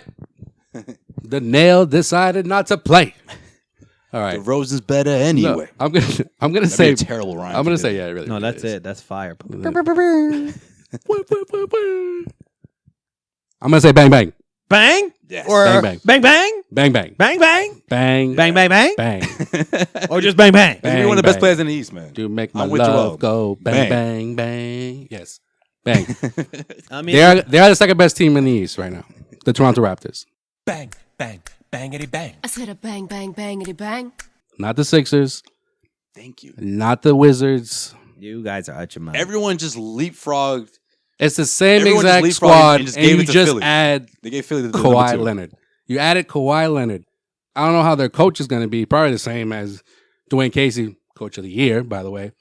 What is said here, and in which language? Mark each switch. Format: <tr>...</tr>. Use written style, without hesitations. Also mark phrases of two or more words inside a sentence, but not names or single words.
<en>The nail decided not to play. All right. DeRozan's better anyway. No, I'm gonna That'd say be a terrible rhyme. I'm gonna if you say did. yeah, it really. No, really that's is. it. That's fire. I'm gonna say bang bang Bang? Yes. Or Bang, bang. bang bang? bang bang Bang bang? bang Bang bang bang? bang. Or just bang bang? He's one of the best bang. players in the East, man. To make my I'm with you all. love go bang bang bang. Yes, bang. I mean, they are the second best team in the East right now. The Toronto Raptors, Bang, bang, bangity bang. I said a bang, bang, bangity bang. not the Sixers, Thank you. not the Wizards. you guys are out your mind. Everyone just leapfrogged. It's the same Everyone just exact leapfrogged squad, and just and gave you it to just Philly. add They gave Philly the Kawhi number 2. Leonard. You added Kawhi Leonard. I don't know how their coach is going to be. Probably the same as Dwayne Casey, coach of the year, by the way.</en>